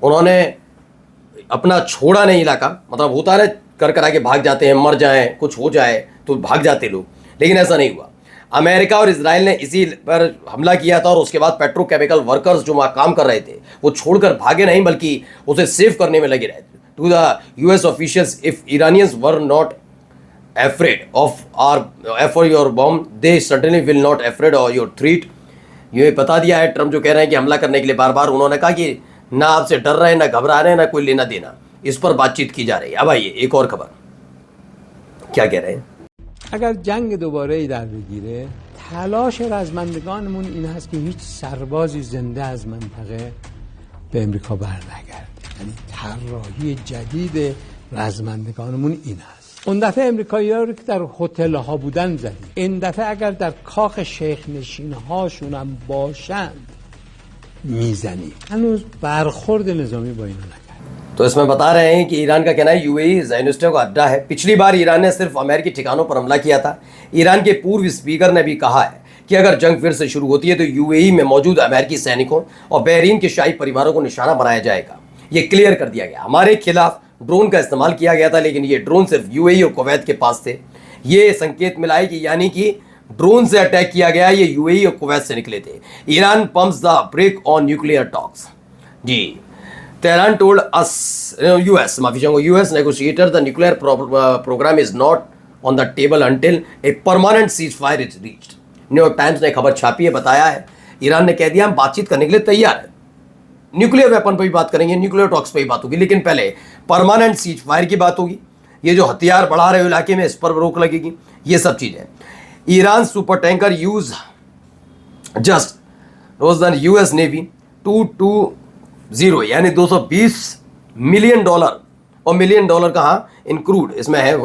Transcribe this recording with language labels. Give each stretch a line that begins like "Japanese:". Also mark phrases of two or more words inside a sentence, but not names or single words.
Hindi: उन्होंने अपना छोड़ा नहीं इलाका, मतलब होता है कर आके भाग जाते हैं, मर जाएं, कुछ हो जाए तो भाग जाते लोग, लेकिन ऐसा नहीं हुआ। अमेरिका और इजराइल ने इसी पर हमला किया था और उसके बाद
English: petrochemical workers
Hindi: जो वहाँ काम कर रहे थे वो छोड़कर भागे नहीं, बल्कि उसे सेव करने में लगे रहे।
English: To the US officials, if Iranians were not afraid of your bomb, they certainly will not afraid of your threat।
Hindi: ये बता दिया है ट्रम्प जो कह रहे हैं कि हमला करने के लिए बार बार। उन्होंने कहा कि ना आपसे डर रहे हैं, ना घबरा रहे हैं, ना कोई लेना देना। इस पर बातचीत की जा रही है। अब आइए एक और खबर, क्या कह रहे हैं।
Persian: اگر جنگ دوباره ای در بگیره، تلاش رزمندگانمون این هست که هیچ سربازی زنده از منطقه به امریکا برنگرده. یعنی طراحی جدید رزمندگانمون این هست. اون دفعه امریکایی‌ها رو که در هتل‌ها بودن زدیم. این دفعه اگر در کاخ شیخ نشین‌هاشون هم باشند میزنیم. هنوز برخورد نظامی با اینا نکردیم.
Hindi: तो इसमें बता रहे हैं कि ईरान का कहना है यूएई ज़ायनिस्टों का अड्डा है। पिछली बार ईरान ने सिर्फ अमेरिकी ठिकानों पर हमला किया था। ईरान के पूर्व स्पीकर ने भी कहा है कि अगर जंग फिर से शुरू होती है तो यूएई में मौजूद अमेरिकी सैनिकों और बहरीन के शाही परिवारों को निशाना बनाया जाएगा। ये क्लियर कर दिया गया। हमारे खिलाफ ड्रोन का इस्तेमाल किया गया था, लेकिन ये ड्रोन सिर्फ यूएई और कुवैत के पास थे। ये संकेत मिला है कि यानी कि ड्रोन से अटैक किया गया, ये यूएई और कुवैत से निकले थे।
English: Iran pumps the brake on nuclear talks.
Hindi: जी,
English: Tehran told us, US negotiator, the nuclear program is not on the table until a permanent ceasefire is reached।
Hindi: न्यूयॉर्क टाइम्स ने खबर छापी है, बताया है ईरान ने कह दिया हम बातचीत करने के लिए तैयार है,
English: nuclear weapon
Hindi: पर भी बात करेंगे,
English: nuclear talks
Hindi: पर भी बात होगी, लेकिन पहले
English: permanent ceasefire
Hindi: की बात होगी। ये जो हथियार बढ़ा रहे हो इलाके में, इस पर रोक लगेगी, ये सब चीज़ें।
English: Iran super tanker use just rose the US Navy
Hindi: 220 यानी $220 मिलियन, और
English: million dollar
Hindi: कहाँ
English: in crude
Hindi: इसमें है।